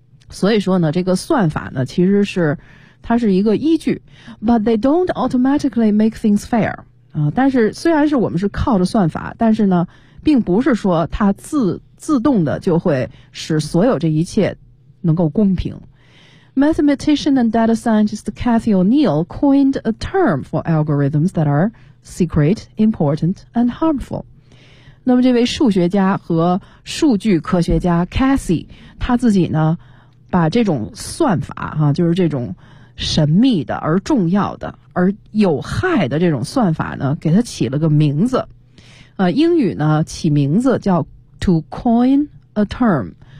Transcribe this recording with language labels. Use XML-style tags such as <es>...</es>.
<zh>所以说呢，这个算法呢，其实是它是一个依据 ，</zh> <en>but they don't automatically make things fair</en> <zh>啊。但是虽然是我们是靠着算法，但是呢，并不是说它自动的就会使所有这一切能够公平。</zh> <en>Mathematician and data scientist Cathy O'Neill coined a term for algorithms that are secret, important, and harmful.</en> <zh>那么这位数学家和数据科学家 Cathy 他自己呢把这种算法就是这种神秘的而重要的而有害的这种算法呢给他起了个名字。英语呢起名字叫</zh> <en>to coin a term。</en>